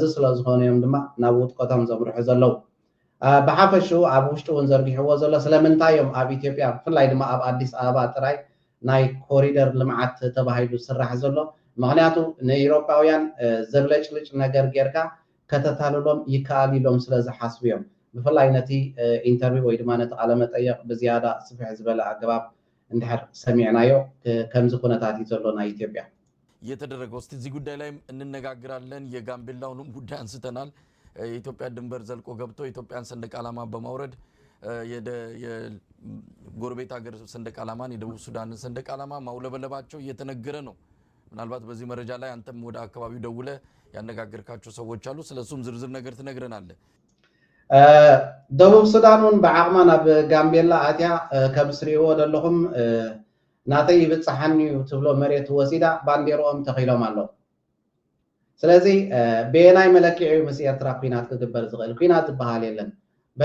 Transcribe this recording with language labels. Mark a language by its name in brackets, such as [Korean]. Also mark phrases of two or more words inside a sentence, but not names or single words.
[Tigrinya] ስለ ዝኾነ እዮም ድማ ናብ ውጥቆቶም ዘምርሑ ዘለው ብሓፈሽኡ ኣብ ውሽጡ እውን ዘርጊሕዎ ዘሎ ስለምንታይ እዮም ኣብ ኢትዮጵያ ብፍላይ ድማ ኣብ ኣዲስ ኣበባ ጥራይ ናይ ኮሪደር ልምዓት ተባሂሉ ዝስራሕ ዘሎ ምክንያቱ ንኤውሮጳውያን ዘብለጭልጭ ነገር ጌርካ ከተታልሎም ይከኣል ኢሎም ስለዝሓስቡ እዮም ብፍላይ ነቲ ኢንተርቪው ወይ ድማ ነቲ ቃለ መጠይቅ ብዝያዳ ስፍሕ ዝበለ ኣገባብ እንድሕር ሰሚዕናዮ ከምዚ ኩነታት እዩ ዘሎ ናይ ኢትዮጵያ [Amharic] እየተደረገው እስቲ እዚህ ጉዳይ ላይ እንነጋግራለን የጋምቤላውንም ጉዳይ አንስተናል የኢትዮጵያ ድንበር ዘልቆ ገብቶ ኢትዮጵያን ሰንደቅ ዓላማ በማውረድ የጎረቤት ሀገር ሰንደቅ ዓላማን የደቡብ ሱዳን ሰንደቅ ዓላማ ማውለበለባቸው እየተነገረ ነው ምናልባት በዚህ መረጃ ላይ አንተም ወደ አካባቢው ደውለ ያነጋገርካቸው ሰዎች አሉ ስለሱም ዝርዝር ነገር ትነግረናለህ [Tigrinya] ደቡብ ሱዳንን ብዓቅማ ናብ ጋምቤላ ኣትያ ከም ስሪዎ ዘለኹም ናተይ ይብፅሓኒ ትብሎ መሬት ወሲዳ ባንዴሮኦም ተኺሎም ኣለዉ ስለዚ ብናይ መለክዒ ምስ ኤርትራ ኩናት ክግበር ዝኽእል ኩናት ዝበሃል የለን በቲ